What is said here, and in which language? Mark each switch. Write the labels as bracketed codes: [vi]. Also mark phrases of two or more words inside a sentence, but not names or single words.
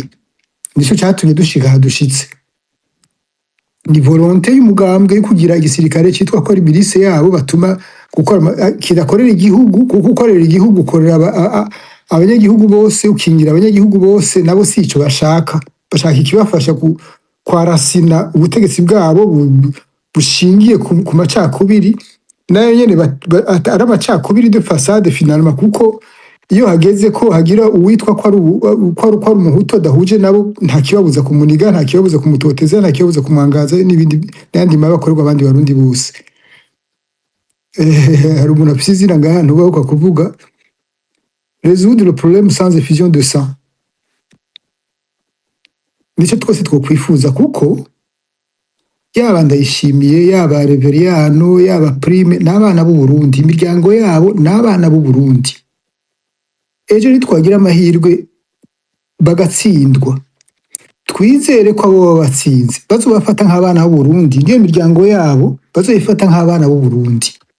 [rn] Nico cyatumye dushika dushitse. Ni volonté y'umugambwe yo kugira igisirikare cyitwa ko ari milice yabo, batuma gukora kidakorera igihugu, kuko ukorera igihugu ukorera abanyagihugu bose, ukingira abanyagihugu bose, nabo si ico bashaka ikibafasha kwarasina ubutegetsi bwabo bushingiye ku macakubiri. Nayo nyene ari amacakubiri [fr] de façade finalement, [rn] kuko iyo hageze ko hagira uwitwa ko ari umuhutu adahuje nabo, nta kibabuza kumuniga, nta kibabuza kumutoteza, nta kibabuza kumwangaza n'andi mabi akorerwa abandi barundi bose. Hari umuntu afise izina ngaha ntubahuka kuvuga [fr] résoudre le problème sans effusion de sang. [rn] Nicyo twese twokwifuza, kuko yaba Ndayishimiye, yaba Reveriyano, yaba Prime n'abana b'u Burundi, imiryango yabo n'abana b'u Burundi. Ejo nitwagira amahirwe bagatsindwa, twizere ko abo batsinze bazobafata nk'abana b'u Burundi, niyo miryango yabo bazoyifata nk'abana b'u Burundi.